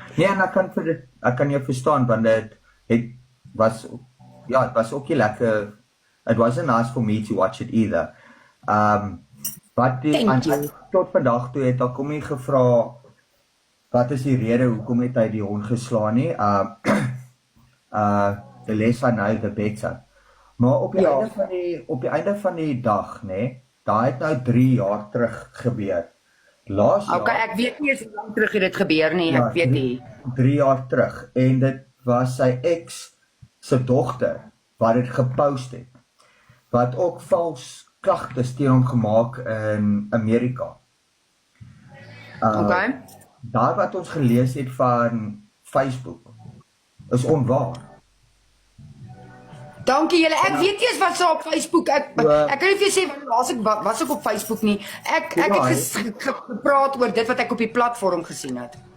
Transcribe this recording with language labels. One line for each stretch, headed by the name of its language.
Afrikaans: Nee, en ek kan jou verstaan, want het was ook nie lekker.
English: It wasn't nice for me to watch it either.
Afrikaans: Wat tot vandag toe het ek hom nie gevra wat is die rede hoekom het hy die hond geslaan nie.
English: The less I know, the better.
Afrikaans: Maar op die einde van die dag, nee, daai het nou 3 jaar terug gebeur. Laas jaar. Okay, ek weet nie eens hoe lank terug het dit gebeur nie, ek weet nie. 3 jaar terug, en dit was sy ex se dogter wat dit gepost het, wat ook vals klagtes teen hom gemaak in Amerika. Okay. Daar wat ons gelees het van Facebook is onwaar. Dankie julle. Ek weet nie eens wat so op Facebook. Ek kan nie vir jou sê was ek op Facebook nie. Ek het gepraat oor dit wat ek op die platform gesien het.